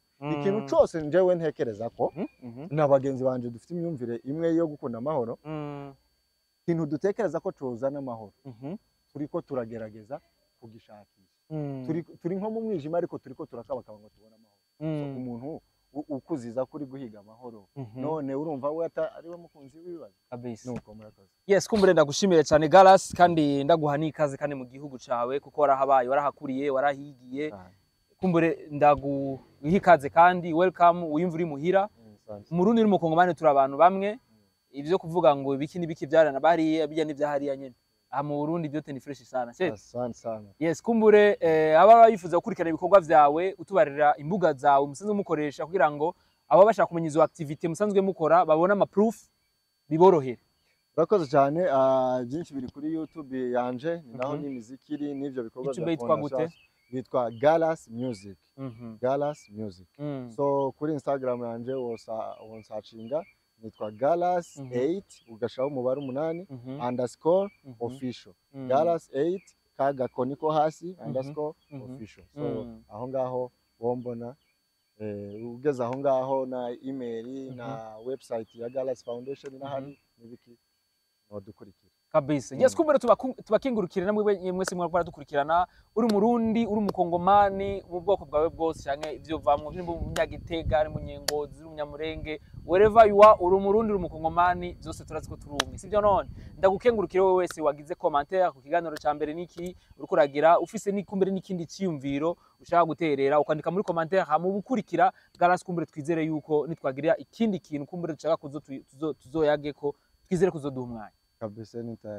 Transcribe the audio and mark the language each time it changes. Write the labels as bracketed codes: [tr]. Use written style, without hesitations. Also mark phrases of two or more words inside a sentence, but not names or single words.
[rn] Ikintu cyose njewe ntekereza ko n'abagenzi banje dufite imyumvire imwe yo gukunda amahoro, ikintu dutekereza ko cozana amahoro turiko turagerageza kugishakisha. Turi nko mu mwijima ariko turiko turakabakaba ngo tubone amahoro. Umuntu ukuziza kuri guhiga amahoro none urumva we ari we mukunzi w'ibibazo kabisa. Nuko murakoze. Yes, kumbure ndagushimire cyane Galas, kandi ndaguha n'ikaze kandi mu gihugu cawe kuko warahabaye, warahakuriye, warahigiye. Kumbure ndaguha ikaze kandi welcome, uyimvuri muhira. Murundi uri mu Kongomani turi abantu bamwe, ivyo kuvuga ngo ibiki nibiki byarana bariye bijya n'ivyahariya nyene. Aha mu Burundi byo ni fresh sana. [sw] Asante sana. [rn] Yes, kumbure aba yifuza gukurikirana ibikorwa vyawe, utubarira imbuga zawe musanzwe mukoresha kugira ngo aba bashaka kumenya izo activity musanzwe mukora babona ama proof biborohere. Urakoze cyane. Byinshi biri kuri YouTube yanje, ni naho n'imiziki iri n'ivyo bikorwa bya bitwa Galas Music. Galas Music. So kuri Instagram yanje wonsacinga nitwa Galas 8 ugashaho umubare 8 _official. Galas 8 kaga koniko hasi _official. So aho ngaho wombona ugeze aho ngaho na email na website ya Galas Foundation n'ahandi nibiki nodukurikira kabisa. Yes, kumbere tubakingurukire namwe mwese mwara dukurikirana, uri Murundi, uri Mukongomani, mu bwoko bwawe bwose canke ivyo vamwe mu Nyagitega, ari mu Nyengozi, uri Munyamurenge, [en] wherever you are, [rn] uri Murundi, uri Mukongomani, byose turazi ko turumwe. Sivyo none ndagukengurukire wowe wese wagize commentaire ku kiganiro ca mbere niki uriko uragira, ufise nikumbere n'ikindi cyiyumviro ushaka guterera ukandika muri commentaire hamu bukurikira Galas. Kumbere twizere yuko nitwagira ikindi kintu kumbere dushaka tuzoyage ko twizere kuzoduha umwanya